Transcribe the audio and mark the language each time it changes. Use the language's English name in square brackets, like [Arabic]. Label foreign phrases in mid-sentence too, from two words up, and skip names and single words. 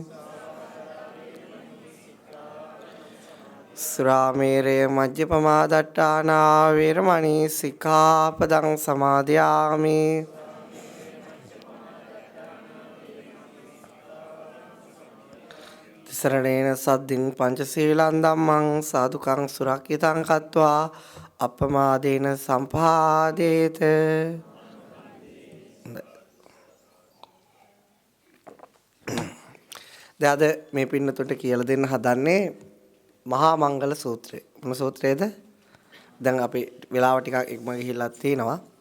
[Pali] සුරාමේරය මජ්ජපමා දට්ඨානා වේරමණී සික්ඛාපදං සමාදියාමි. තිසරණේන සද්දින් පංචශීලං ධම්මං සාදුකං සුරක්ෂිතං කତ୍වා අප්පමාදේන සම්පාදේත. [Sinhala] දැන් අද මේ පින්නතුන්ට කියලා දෙන්න හදන්නේ මහා මංගල සූත්‍රය. මොන සූත්‍රයේද? දැන් අපි වෙලාව ටිකක් ඉක්ම ගිහිල්ලා තිනවා.